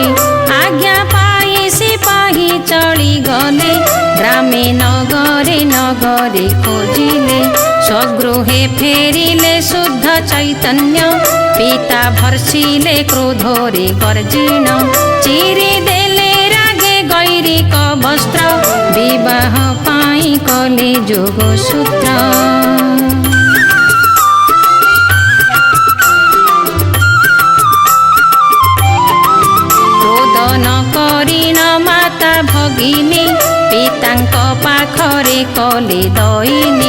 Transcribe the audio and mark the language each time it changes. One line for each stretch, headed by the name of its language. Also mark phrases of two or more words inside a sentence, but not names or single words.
Odia: ଆଜ୍ଞା ପାଇ ସିପାହୀ ଚଳି ଗଲେ ଗ୍ରାମେ ନଗରେ ନଗରେ ଖୋଜିଲେ ସ୍ୱଗୃହେ ଫେରିଲେ ଶୁଦ୍ଧ ଚୈତନ୍ୟ ପିତା ଭର୍ସିଲେ କ୍ରୋଧରେ ଗର୍ଜିଣ ଚିରି ଦେଲେ ରାଗେ ଗୈରିକ ବସ୍ତ୍ର ବିବାହ ପାଇ କଲେ ଯୋଗସୂତ୍ର କରିଣ ମାତା ଭଗିନୀ ପିତାଙ୍କ ପାଖରେ କଲେ ଦଇନୀ